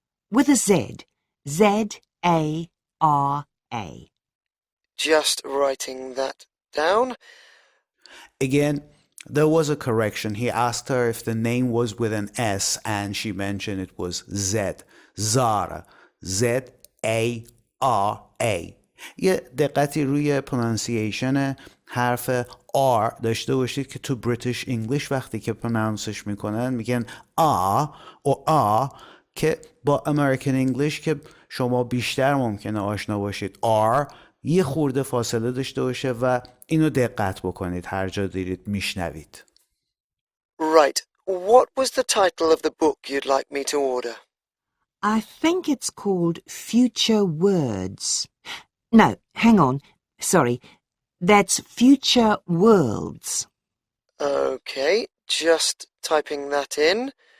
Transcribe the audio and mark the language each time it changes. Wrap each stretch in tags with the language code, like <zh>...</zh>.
<en>With a Z. Z-A-R-A. Just writing that down. Again, there was a correction. He asked her if the name was with an S and she mentioned it was Z. Zara. Z-A-R-A.</en> <fa>یه دقتی روی پرونانسیشن حرف R داشته باشید که تو بریتیش انگلیش وقتی که پرونانسش میکنن میگن و که با امریکن انگلیش که شما بیشتر ممکنه آشنا باشید R یه خورده فاصله داشته باشه و اینو دقت بکنید هر جا دیدید میشنوید.</fa> <en>Right. What was the title of the book you'd like me to order? I think it's called Future Words. No, hang on. Sorry. That's Future Worlds. Okay, just typing that in.</en>